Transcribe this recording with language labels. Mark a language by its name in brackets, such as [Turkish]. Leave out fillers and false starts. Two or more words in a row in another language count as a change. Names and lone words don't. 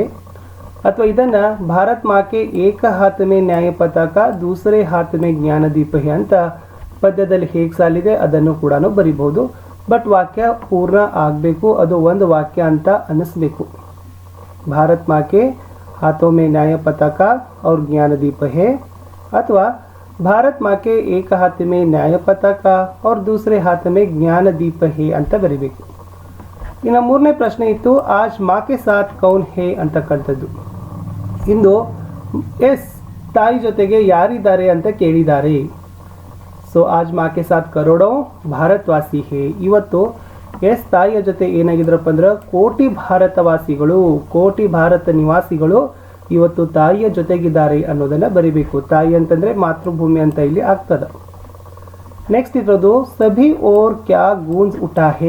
[Kannada] ಅಥವಾ ಇದನ್ನು [Hindi] भारत माँ के एक हाथ में न्याय पताका दूसरे हाथ में ज्ञान दीप है [Kannada] ಅಂತ ಪದ್ಯದಲ್ಲಿ ಹೇಗೆ ಸಾಲಿದೆ ಅದನ್ನು ಕೂಡ ಬರಿಬಹುದು. ಬಟ್ ವಾಕ್ಯ ಪೂರ್ಣ ಆಗಬೇಕು, ಅದು ಒಂದು ವಾಕ್ಯ ಅಂತ ಅನ್ನಿಸ್ಬೇಕು. [Hindi] भारत माँ के हाथों में न्याय पताका और ज्ञान दीप है, अथवा भारत माँ के एक हाथ में न्याय पताका और दूसरे हाथ में ज्ञान दीप है [Kannada] ಅಂತ ಬರಿಬೇಕು. ಇನ್ನು ಮೂರನೇ ಪ್ರಶ್ನೆ ಇತ್ತು, [Hindi] आज माँ के साथ कौन है ಅಂತಕ್ಕಂಥದ್ದು. [Kannada] ಇಂದು ಎಸ್ ತಾಯಿ ಜೊತೆಗೆ ಯಾರಿದ್ದಾರೆ ಅಂತ ಕೇಳಿದ್ದಾರೆ. [Hindi] ಸೊ आज माँ के साथ करोड़ों भारतवासी है. [Kannada] ಇವತ್ತು ಎಸ್ ತಾಯಿಯ ಜೊತೆ ಏನಾಗಿದ್ರಪ್ಪ ಅಂದ್ರೆ ಕೋಟಿ ಭಾರತವಾಸಿಗಳು, ಕೋಟಿ ಭಾರತ ನಿವಾಸಿಗಳು ಇವತ್ತು ತಾಯಿಯ ಜೊತೆಗಿದ್ದಾರೆ ಅನ್ನೋದನ್ನು ಬರಿಬೇಕು. ತಾಯಿ ಅಂತಂದರೆ ಮಾತೃಭೂಮಿ ಅಂತ ಇಲ್ಲಿ ಆಗ್ತದೆ. ನೆಕ್ಸ್ಟ್ ಇರೋದು, [Hindi] सभी ओर क्या गूँज उठा है.